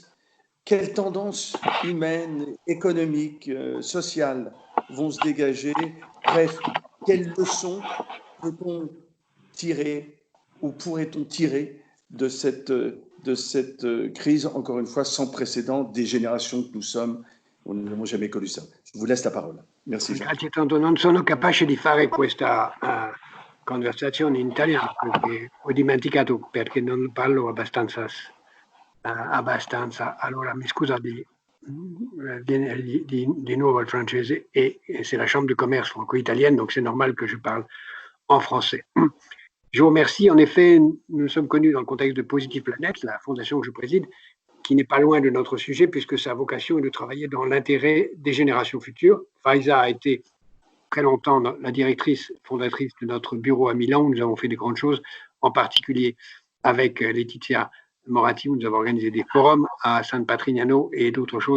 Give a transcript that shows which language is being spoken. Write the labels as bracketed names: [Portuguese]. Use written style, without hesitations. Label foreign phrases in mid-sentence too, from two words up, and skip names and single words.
[French] Quelles tendances humaines, économiques, sociales vont se dégager? Bref, quelles leçons peut-on tirer ou pourrait-on tirer de cette crise, encore une fois, sans précédent, des générations que nous sommes? Nous n'avons jamais connu ça. Je vous laisse la parole. Merci, Jacques. [Italian] Grazie tanto. Non sono capace di fare questa conversazione in italiano perché ho dimenticato, perché non parlo abbastanza. Allora mi scusa di nuovo il francese, [French] et c'est la Chambre de commerce franco-italienne, donc c'est normal que je parle en français. Je vous remercie. En effet, nous sommes connus dans le contexte de Positive Planète, la fondation que je préside, qui n'est pas loin de notre sujet, puisque sa vocation est de travailler dans l'intérêt des générations futures. Faiza a été très longtemps la directrice fondatrice de notre bureau à Milan, où nous avons fait de grandes choses, en particulier avec Laetitia Moratti, où nous avons organisé des forums à San Patrignano et d'autres choses.